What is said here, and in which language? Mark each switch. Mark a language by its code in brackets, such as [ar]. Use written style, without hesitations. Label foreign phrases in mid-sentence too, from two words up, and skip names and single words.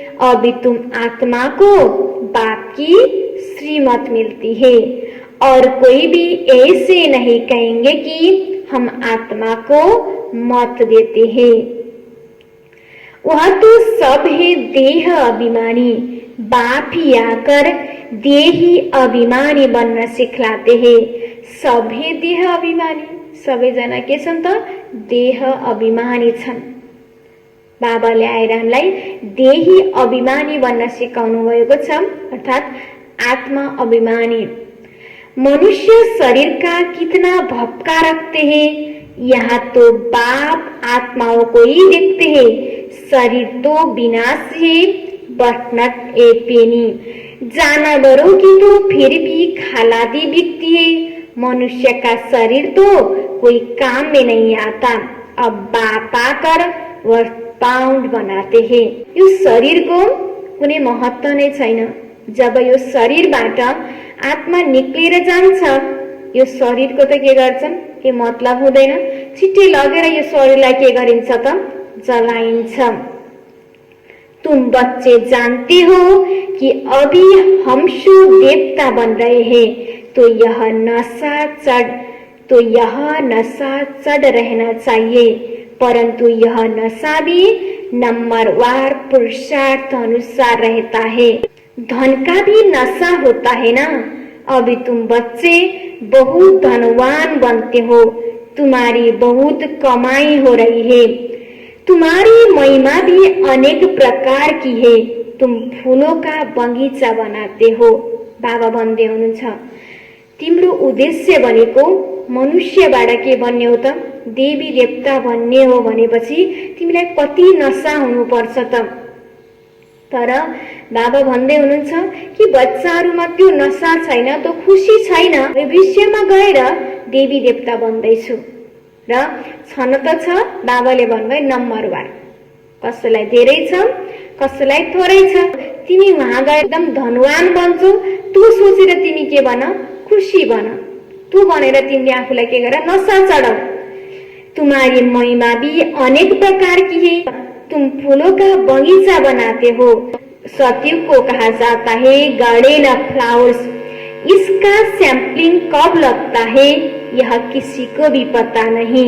[hi] अभी तुम आत्मा को बाप की श्रीमत मिलती है, और कोई भी ऐसे नहीं कहेंगे कि हम आत्मा को मत देते हैं। वह तो सब है देह अभिमानी, बाप ही आकर देही अभिमानी बन्न सिखलाते हैं। सब है देह अभिमानी, [ne] सबैजना के छन् त देह अभिमानी छन्। बाबाले आएर हामीलाई देही अभिमानी बन्न सिकाउनु भएको छ, अर्थात् आत्मा अभिमानी। [hi] मनुष्य शरीर का कितना भपका रखते हैं, यहाँ तो बाप आत्माओं को ही देखते हैं। शरीर तो विनाश है, [en] but not a penny. [hi] जानवरों की तो फिर भी खालादी बिकती है, मनुष्य का शरीर तो कोई काम में नहीं आता। अब बाप आकर वह पाउंड बनाते हैं। [ne] यो शरीर को कुनै महत्व नै छैन। जब यो शरीरबाट आत्मा निक्लेर जान्छ, यो शरीरको त के गर्छन्, के मतलब हुँदैन। छिट्टै लगेर यो शरीरलाई के गरिन्छ त, जलाइन्छ। [hi] तुम बच्चे जानते हो कि अभी हम शो देवता बन रहे हैं, तो यह नशा चढ़ रहना चाहिए, परंतु यह नशा भी नंबरवार पुरुषार्थ अनुसार रहता है। धन का भी नशा होता है ना। अभी तुम बच्चे बहुत धनवान बनते हो, तुम्हारी बहुत कमाई हो रही है, तुम्हारी महिमा भी अनेक प्रकार की है, तुम फूलों का बगीचा बनाते हो। [ne] बाबा भन्दै हुनुहुन्छ, तिम्रो उद्देश्य भनेको मनुष्यबाट के बन्ने हो त, देवी देवता बन्ने हो भनेपछि तिमीलाई कति नशा हुनुपर्छ त। तर बाबा भन्दै हुनुहुन्छ कि बच्चाहरूमा त्यो नशा छैन, त्यो खुसी छैन। भविष्यमा गएर देवी देवता बन्दैछु र छन त छ। बाबाले भन्नुभयो नम्बरवार, कसैलाई धेरै छ, कसैलाई थोरै छ। तिमी वहाँ गएर एकदम धनवान बन्छौ, तँ सोचेर तिमी के बन, खुसी बन। तँ भनेर तिमीले आफूलाई के गर, नशा चढाऊ। [hi] तुम्हारी महिमा भी अनेक प्रकार की है, तुम फूलों का बगीचा बनाते हो। सत्यु को कहा जाता है [en] garden of flowers. [hi] इसका सैंपलिंग कब लगता है यह किसी को भी पता नहीं।